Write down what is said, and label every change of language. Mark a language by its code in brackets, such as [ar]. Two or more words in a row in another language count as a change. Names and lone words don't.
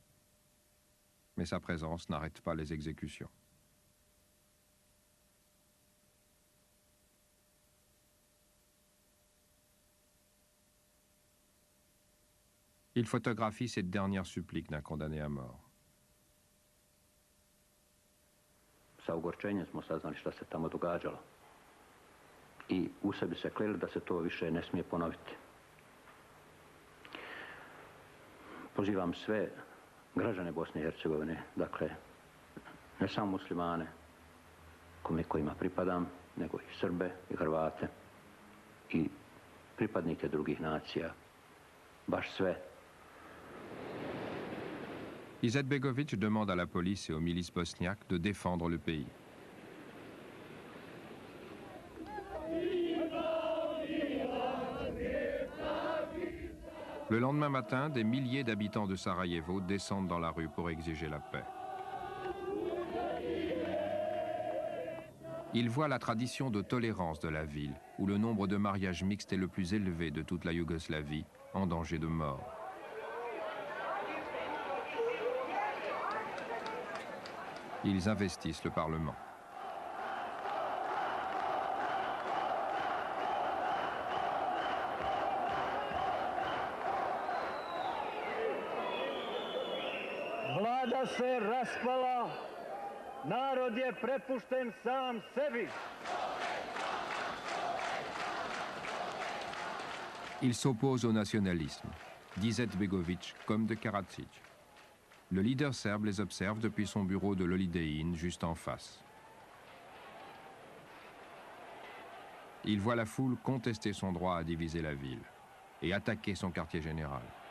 [fr] Mais sa présence n'arrête pas les exécutions. Il photographie cette dernière supplique d'un condamné à mort. [bs] Sa ogorčenjem smo saznali šta se tamo događalo. I u sebi se kleli da se to više ne smije ponoviti. Pozivam sve građane Bosne i Hercegovine, dakle, ne samo muslimane, kojima pripadam, nego i Srbe i Hrvate i pripadnike drugih nacija, baš sve. [fr] Izetbegovic demande à la police et aux milices bosniaques de défendre le pays. Le lendemain matin, des milliers d'habitants de Sarajevo descendent dans la rue pour exiger la paix. Ils voient la tradition de tolérance de la ville, où le nombre de mariages mixtes est le plus élevé de toute la Yougoslavie, en danger de mort. Ils investissent le Parlement. [bs] Vlada se raspala, narod je prepušten sam sebi. [fr] Il s'oppose au nationalisme, d'Izetbegovic comme de Karadzic. Le leader serbe les observe depuis son bureau de l'Holiday Inn juste en face. Il voit la foule contester son droit à diviser la ville et attaquer son quartier général.